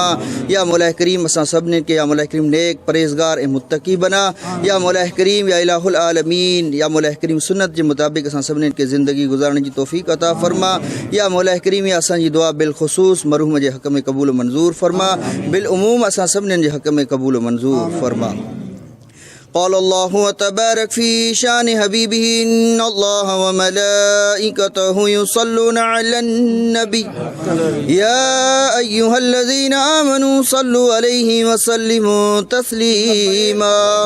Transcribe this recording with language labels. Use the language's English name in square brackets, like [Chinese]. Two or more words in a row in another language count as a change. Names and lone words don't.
[Arabic] يا مولى كريم [Sindhi] असां सभिनीनि के [Arabic] يا مولى كريم [Sindhi] नेक परहेज़गार ऐं मुत्तक़ी बना। [Arabic] يا مولى كريم يا إله العالمين يا مولى كريم [Sindhi] सुन्नत जे मुताबिक़ असां सभिनीनि के ज़िंदगी गुज़ारण जी तौफ़ीक़ अता फरमा। [Arabic] يا مولى كريم [Sindhi] या असांजी दुआ बिलख़ुसूस मरहूम जे हक़ में क़बूल मंज़ूर फरमा। बिलउमूम असां सभिनीनि जे हक़ में क़बूल मंज़ूर फरमा। [Arabic] قال الله تبارك في شان حبيبه إن الله وملائكته يصلون على النبي يا أيها الذين آمنوا صلوا عليه وسلموا تسليما